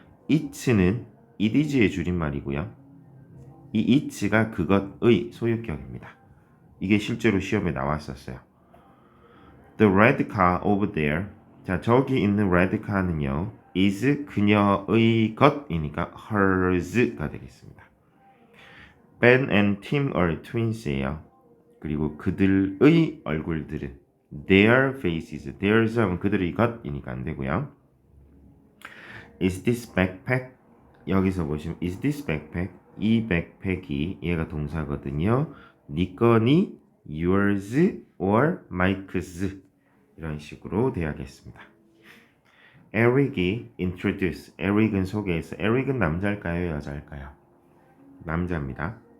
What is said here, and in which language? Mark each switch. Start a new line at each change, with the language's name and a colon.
Korean: it는
English: it is
Korean: 의 줄임말이고요. 이 it가 그것의 소유격입니다. 이게 실제로 시험에 나왔었어요.
English: The red car over there.
Korean: 자, 저기 있는
English: red car
Korean: 는요. is 그녀의 것이니까 hers가 되겠습니다.
English: Ben and Tim are twins예요.
Korean: 그리고 그들의 얼굴들은
English: their faces.
Korean: theirs 하면 그들의 것이니까 안 되고요.
English: Is this backpack?
Korean: 여기서 보시면
English: is this backpack?
Korean: 이 백팩이 얘가 동사거든요. 네 거니
English: yours or Mike's
Korean: 이런 식으로 돼야겠습니다. Eric이 introduce. Eric은 소개해서. Eric은 남자일까요? 여자일까요? 남자입니다.